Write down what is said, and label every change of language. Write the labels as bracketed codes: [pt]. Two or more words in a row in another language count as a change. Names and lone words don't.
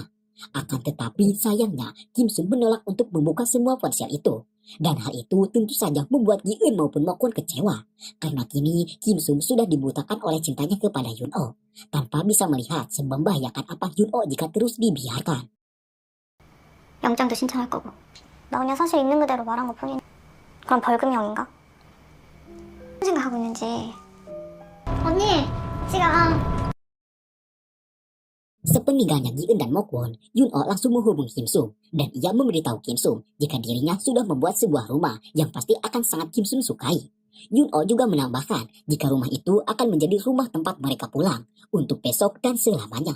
[id] Akan tetapi sayangnya Kim Sung menolak untuk membuka semua ponsel itu. Dan hal itu tentu saja membuat Gi Eun maupun Mo Kwon kecewa. Karena kini Kim Sung sudah dibutakan oleh cintanya kepada Yun Oh. Tanpa bisa melihat semembahayakan apa Yun Oh jika terus dibiarkan. [ko] 영장도 신청할 거고. 나 그냥 사실 있는 그대로 말한 것 뿐이네. 그럼 벌금형인가? 무슨 생각하고 있는지. 언니, 지금. [id] Sepeninggalnya Gi Eun dan Mo Kwon, Yun Oh langsung menghubungi Kim Sung dan ia memberitahu Kim Sung jika dirinya sudah membuat sebuah rumah yang pasti akan sangat Kim Sung sukai. Yun Oh juga menambahkan jika rumah itu akan menjadi rumah tempat mereka pulang untuk besok dan selamanya.